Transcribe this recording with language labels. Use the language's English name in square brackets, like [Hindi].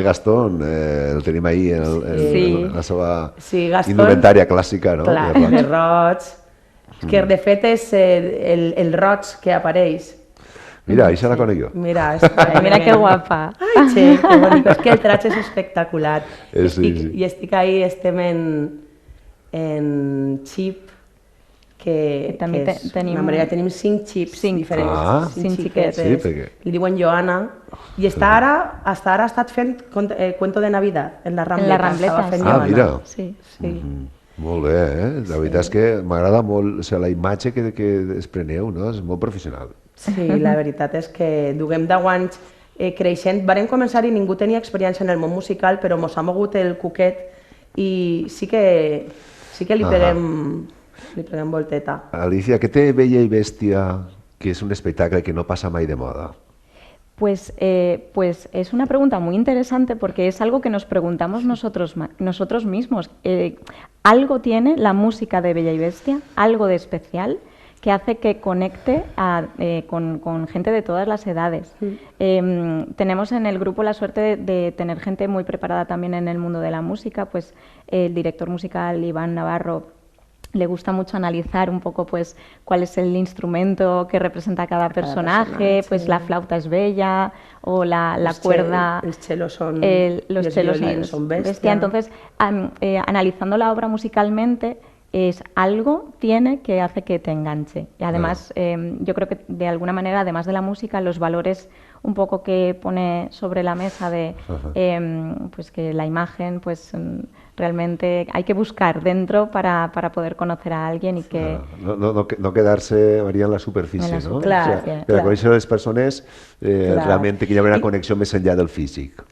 [Catalan] Gastón, el tenim ahí en la seva indumentària clàssica, no? Clar, de roig. Que de fet és el roig que apareix. Mira, ahí se la conec jo. Mira, [Spanish] Mira qué guapa. [Catalan] Ai, che, que bonic. És que el traje és espectacular. Sí. I estic ahí, estem en xip, que també és tenim... una manera, tenim 5 xips diferents. Ah. 5 xiquetes. Sí, perquè... Li diuen Joana. I hasta ara ha estat fent Cuento de Navidad en la Rambleta. En la Rambleta, Estava fent sí. Joana. Mira. Sí. Sí. Molt bé, La veritat és que m'agrada molt, la imatge que despreneu, no? És molt professional. Sí, la veritat és que duguem 10 anys creixent. Varen començar i ningú tenia experiència en el món musical, però mos ha mogut el cuquet i sí que li preguem volteta. Alicia, què té Bella i Bèstia, que és un espectacle que no pasa mai de moda? [Spanish] Pues es una pregunta muy interesante porque es algo que nos preguntamos nosotros mismos. Algo tiene la música de Bella y Bestia, algo de especial, que hace que conecte con gente de todas las edades. Tenemos en el grupo la suerte de tener gente muy preparada también en el mundo de la música, pues el director musical Iván Navarro le gusta mucho analizar un poco pues cuál es el instrumento que representa cada personaje, pues sí. La flauta es bella o la cuerda... Los chelos son... los chelos son bestia. Entonces, analizando la obra musicalmente, algo tiene que hace que te enganche. Y además, yo creo que de alguna manera, además de la música, los valores un poco que pone sobre la mesa de pues que la imagen, pues realmente hay que buscar dentro para poder conocer a alguien y que... [Catalan] No quedar-se, Maria, en la superfície, no? Clar, Per a conèixer les persones, realment que hi ha una connexió més enllà del físic.